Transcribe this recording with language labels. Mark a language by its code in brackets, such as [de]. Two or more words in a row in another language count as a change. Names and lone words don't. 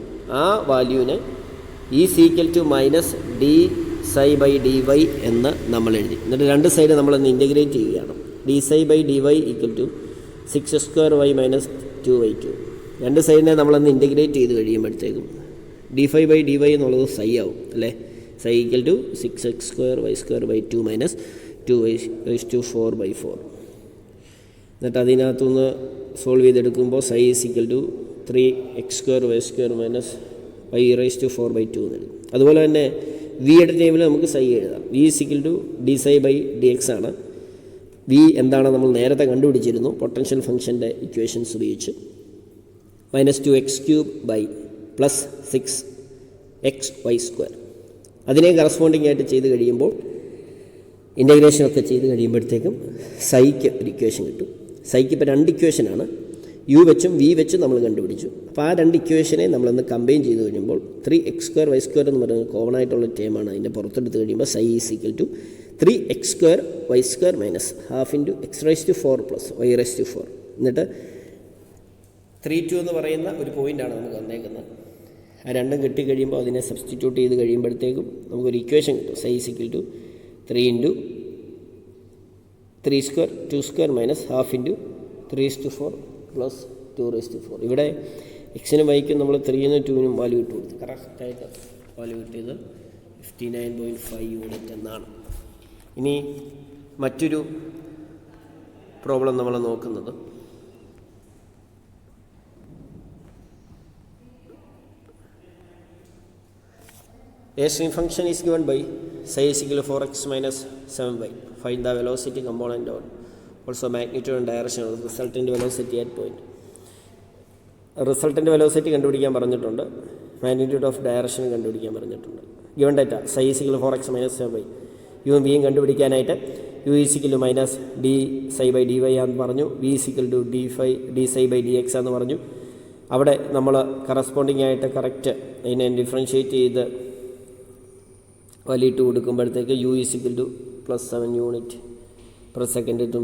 [ml] ആ വാല്യൂവിനെ -dψ/dy എന്ന് നമ്മൾ എഴുതി. എന്നിട്ട് രണ്ട് സൈഡ് നമ്മളൊന്ന് ഇൻ്റഗ്രേറ്റ് ചെയ്യുകയാണ്. [en] dψ/dy = 6x² - 2y³. [ml] രണ്ട് സൈഡിനെ നമ്മളൊന്ന് ഇൻ്റഗ്രേറ്റ് ചെയ്ത് കഴിയുമ്പോഴത്തേക്കും dφ/dy എന്നുള്ളത് സൈ ആവും അല്ലേ. [en] സൈ = 6x²y² - 2y⁴/4. [ml] എന്നിട്ട് അതിനകത്തുനിന്ന് സോൾവ് ചെയ്തെടുക്കുമ്പോൾ സൈ = 3x²y² - y⁴/2 എന്ന് എഴുതും. അതുപോലെ തന്നെ വിയുടെ ടൈമിൽ നമുക്ക് സൈ എഴുതാം. [en] v = dψ/dx ആണ്. [ml] വി എന്താണ് നമ്മൾ നേരത്തെ കണ്ടുപിടിച്ചിരുന്നു പൊട്ടൻഷ്യൽ ഫംഗ്ഷൻ്റെ ഇക്വേഷൻസ് ഉപയോഗിച്ച്. [en] -2x³ + 6xy². [ml] അതിനെ കറസ്പോണ്ടിങ് ആയിട്ട് ചെയ്ത് കഴിയുമ്പോൾ ഇൻ്റഗ്രേഷനൊക്കെ ചെയ്ത് കഴിയുമ്പോഴത്തേക്കും സൈക്ക് ഒരു ഇക്വേഷൻ കിട്ടും. സൈക്ക് ഇപ്പോൾ 2 ഇക്വേഷനാണ്, യു വെച്ചും വി വെച്ചും നമ്മൾ കണ്ടുപിടിച്ചു. അപ്പോൾ ആ 2 ഇക്വേഷനെ നമ്മളൊന്ന് കമ്പൈൻ ചെയ്ത് കഴിയുമ്പോൾ 3x²y² എന്ന് പറയുന്നത് കോമൺ ആയിട്ടുള്ള ടേമാണ്. അതിൻ്റെ പുറത്തെടുത്ത് കഴിയുമ്പോൾ സൈ = 3x²y² - ½ × x⁴ + y⁴. എന്നിട്ട് 3,2 എന്ന് പറയുന്ന ഒരു പോയിൻ്റാണ് നമുക്ക് തന്നേക്കുന്നത്. ആ രണ്ടും കിട്ടിക്കഴിയുമ്പോൾ അതിനെ സബ്സ്റ്റിറ്റ്യൂട്ട് ചെയ്ത് കഴിയുമ്പോഴത്തേക്കും നമുക്കൊരു ഇക്വേഷൻ കിട്ടും. [en] സൈ = 3 × 3² 2² - ½ × 3⁴ + 2⁴. [ml] ഇവിടെ എക്സിനും വൈക്കും നമ്മൾ 3-നും 2-നും വാല്യൂ ഇട്ട് കൊടുത്തു. കറക്റ്റായിട്ട് വാല്യൂ കിട്ടിയത് 59.5 യൂണിറ്റ് എന്നാണ്. ഇനി മറ്റൊരു പ്രോബ്ലം നമ്മൾ നോക്കുന്നത് [en] A stream function is given by psi is equal to 4x - 7y. Find the velocity component or also magnitude and direction of the resultant velocity at point. Resultant velocity [ml] കണ്ടുപിടിക്കാൻ പറഞ്ഞിട്ടുണ്ട്, [en] magnitude of direction [ml] കണ്ടുപിടിക്കാൻ പറഞ്ഞിട്ടുണ്ട്. [en] given data psi is equal to 4x - 7y. [ml] യും വിയും കണ്ടുപിടിക്കാനായിട്ട് [en] u is equal to minus d psi by d y [ml] ആണെന്ന് പറഞ്ഞു. [en] v is equal to d psi by d x [ml] എന്ന് പറഞ്ഞു. അവിടെ നമ്മൾ കറസ്പോണ്ടിങ് ആയിട്ട് കറക്റ്റ് അതിനെ ഡിഫറൻഷ്യേറ്റ് ചെയ്ത് വലിയിട്ട് കൊടുക്കുമ്പോഴത്തേക്ക് [en] u is equal to +7 unit per second [ml] കിട്ടും.